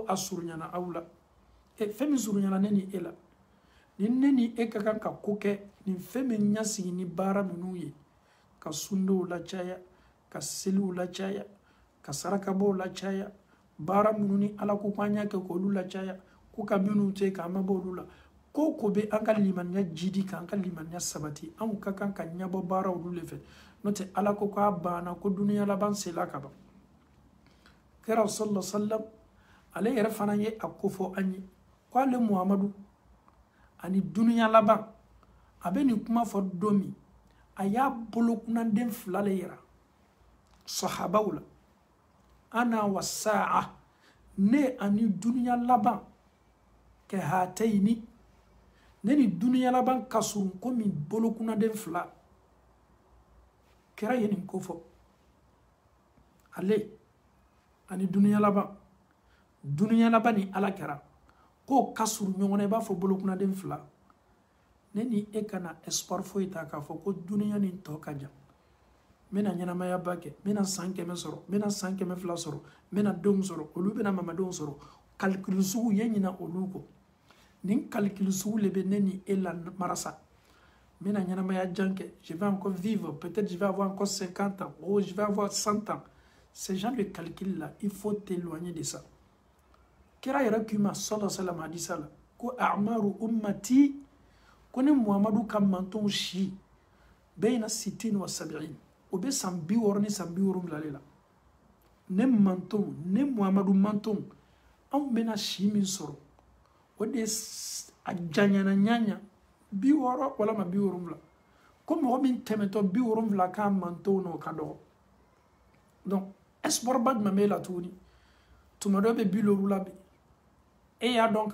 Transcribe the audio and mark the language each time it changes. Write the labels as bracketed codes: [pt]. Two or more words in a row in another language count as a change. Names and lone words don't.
[bm] a suruɲana aw la fɛn min suruɲana ne ni e la ni ne ni e ka kan ka ko kɛ nin fɛn min ɲɛsigi ni baara minnu ye ka sundow lacaya ka seliw lacaya ka sarakabɔw lacaya baara minnu ni Ala ko k'an y'a kɛ k'olu lacaya ko ka minnu to yen k'an ma bɔ olu la ko ko bɛ an ka limaniya jidi k'an ka limaniya sabati anw ka kan ka ɲɛbɔ baara olu le fɛ n'o tɛ Ala ko k'a banna ko duniya laban sela ka ban kira [ar] صلى الله عليه وسلم [bm] ale yɛrɛ fana ye a ko fɔ an ye ko ale Muhamadu ani duniya laban a bɛ nin kuma fɔ don min a y'a bolokunanden 2 le yira sahabaw la [ar] أنا و ساعة [bm] ne ani duniya laban [ar] كهاتين [bm] neni duniya laban kasurun komi bolokuna den fila kira yenin kofo ale ani duniya laban ni ala kira ko kasuru ɲɔgɔn i b'a fɔ bolokuna den fila neni e kana espoir foyi ta k'a fɔ ko duniya ni tɔ ka jan mena ɲɛnamaya ba kɛ mena san 100 sɔrɔ mena san 200 sɔrɔ mena denw sɔrɔ olu bena mamadenw sɔrɔ calcul sugu ye ɲina olu kɔ nin calcul sugu le be ne ni e la marasa mena ɲɛnamaya jan kɛ [fr] je vais encore vivre peut-être je vais avoir encore 50 ans ou je vais avoir 100 ans ce genre de calcul là il faut t'éloigner de ça [bm] kira yɛrɛ kuma [ar] صلى الله عليه وسلم [bm] hadisa la ko [ar] أعمار أمتي [bm] ko ni muhamadu ka mantonw si [ar] بين 60 و 70 [bm] o be san 60 ni san 70 la ne mantonw ne muhamadu mantonw anw bena si min sɔrɔ o de a janyana ɲaɲa 60 walama 70 ko mɔgɔ min tɛmɛtɔ 70 k'a mantonw n'o ka dɔgɔ donc espoir ba jumɛn b'e la tuguni tuma dɔ bɛ 70 la bi e y'a dɔn